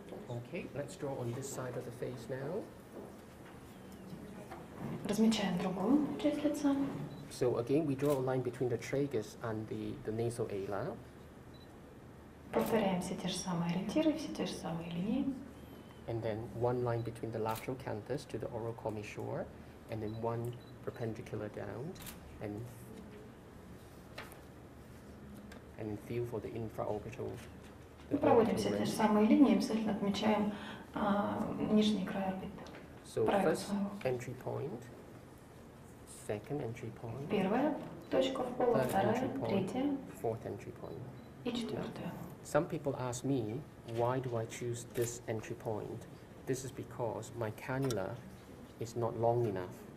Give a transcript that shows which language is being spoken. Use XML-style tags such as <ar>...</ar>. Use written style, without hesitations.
<en>okay, let's draw on this side of the face now.</en> <ru>Размечаем другую часть лица.</ru> <en>So again, we draw a line between the tragus and the nasal ala.</en> <ru>Повторяем все те же самые ориентиры, все те же самые линии.</ru> <en>And then one line between the lateral canthus to the oral commissure, and then one perpendicular down, and feel for the infraorbital.</en> <ru>Мы проводим все те же самые линии, обязательно отмечаем нижний край орбиты.</ru> <en>So</en> <ru>Правильно</ru> <en>first</en> <ru>своего.</ru> <en>entry point, second entry point,</en> <ru>Первая точка в полу,</ru> <en>third</en> <ru>вторая,</ru> <en>entry point,</en> <ru>третья</ru> <en>fourth entry point.</en> <ru>и четвертая.</ru> <en>Some people ask me, why do I choose this entry point? This is because my cannula is not long enough.</en>